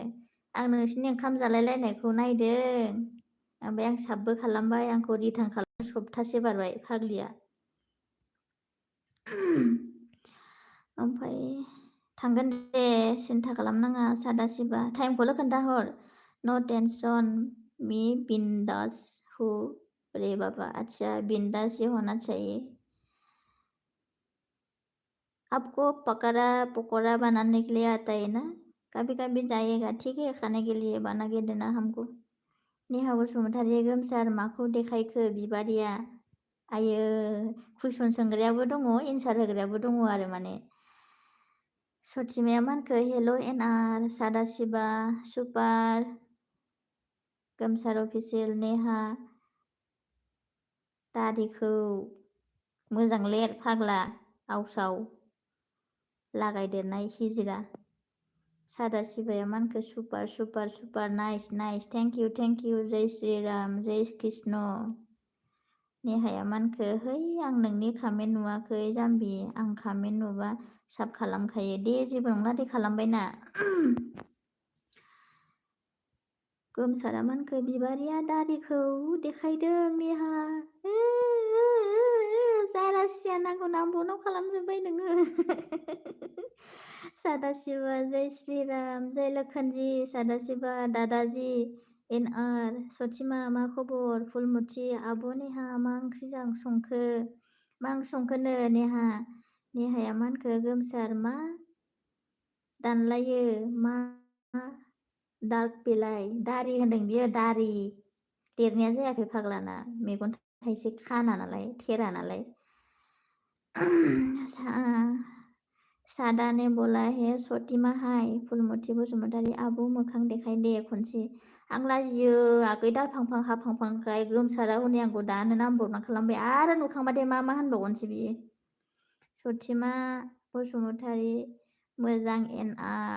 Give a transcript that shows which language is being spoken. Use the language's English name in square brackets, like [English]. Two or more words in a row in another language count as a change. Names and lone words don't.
[Bodo] आं नोंसिनि ओंखाम जालायलायनायखौ नायदों ओमफ्राय आं साबबो खालामबाय। आंखौ रिटार्न खालाम सप्तासे बारबाय फाग्लिया। ओमफ्राय थांगोन दे सिन्था खालामनाङा सादा शिवा। टाइमखौल' खोन्थाहर। [English] no tension [Hindi] मी बिंदास हूँ रे बाबा। अच्छा बिंदास ही होना चाहिए। आपको पकौड़ा बनाने के लिए आता है ना? कभी कभी जाइएगा ठीक है खाने के लिए बना के देना हमको। [Bodo] नेहा बसुमतारी गोमसार माखौ देखायखो बिबारिया? आयो कुइसन सोंग्रायाबो दङ एन्सार होग्रायाबो दङ आरो माने। सथिमाया मा होनखो? हेल' एनआर सादा शिवा सुपार। गोमसार अफिसियेल। नेहा दारिखौ मोजां लेर फाग्ला आवसाव लागायदेरनाय हिजिरा। सादा शिवाया मा होनखो? [English] super super super nice nice thank you [Hindi] जय श्रीराम जय कृष्ण। [Bodo] नेहाया मा होनखो? है आं नोंनि कामेन्ट नुवाखै जाम्बि। आं कामेन्ट नुबा साब खालामखायो दे जेबो नंला दे खालामबायना। गोमसारा मा होनखो? बिबारिया दारिखौ देखायदों नेहा। जारासिया नांगौ नांबावनाव खालामजोब्बाय नोङो। [Hindi] सादा शिवा जय श्रीराम जय लखनजी। [Bodo] सादा शिवा दादाजी एनआर सथिमा मा खबर? फुलमुथि आब' नेहा मा ओंख्रि संखो? मा ओंख्रि संखोनो नेहा? नेहाया मा होनखो? गोमसार मा दानलायो मा डार्क बेलाय दारि होनदों बियो दारि लिरनाया जायाखै फाग्लाना मेगन थाइसे खाना नालाय थेरा नालाय। सादा [Hindi] ने बोला है [Bodo] सतीमा हाय फुलमती बसुमतारी आब' मोखां देखाय दे खनसे। आं लाजियो आगै दारफांफां हाफांफांखाय गोमसारा हनै आंखौ दानो नाम्बार खालामबाय आरो नुखांबाथाय मा होनबावगोनसै बियो। सथिमा बसुमतारी मोजां एनआर।